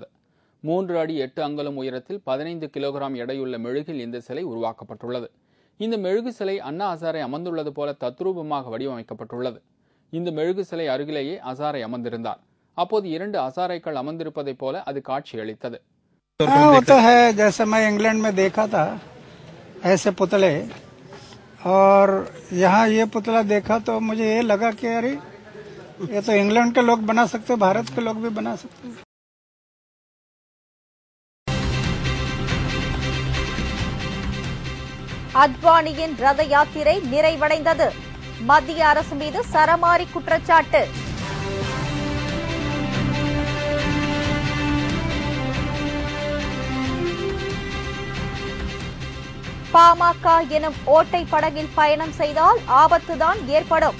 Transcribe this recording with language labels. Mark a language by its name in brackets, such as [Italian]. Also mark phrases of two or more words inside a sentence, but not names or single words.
[Tamil] 3 அடி 8 அங்குலம் உயரத்தில் 15 கிலோகிராம் எடையுள்ள மெழுகில் இந்த சிலை உருவாக்கப்பட்டுள்ளது. இந்த மெழுகு சிலை அண்ணா ஹசாரே அமர்ந்துள்ளது போல தத்ரூபமாக வடிவமைக்கப்பட்டுள்ளது. இந்த மெழுகு சிலை அருகிலேயே ஹசாரே அமர்ந்திருந்தார். அப்போது 2 ஹசாரேக்கள் அமர்ந்திருப்பதைப் போல அது காட்சியளித்தது. [Hindi] जैसे मैं इंग्लैंड में देखा था ऐसे पुतले, और यहाँ ये पुतला देखा तो मुझे ये लगा कि अरे ये तो इंग्लैंड के लोग बना सकते, भारत के लोग भी बना सकते। [Tamil] அத்வானியின் ரத யாத்திரை நிறைவடைந்தது. மத்திய அரசு மீது சரமாரி குற்றச்சாட்டு. பாமக எனும் ஓட்டை படகில் பயணம் செய்தால் ஆபத்துதான் ஏற்படும்.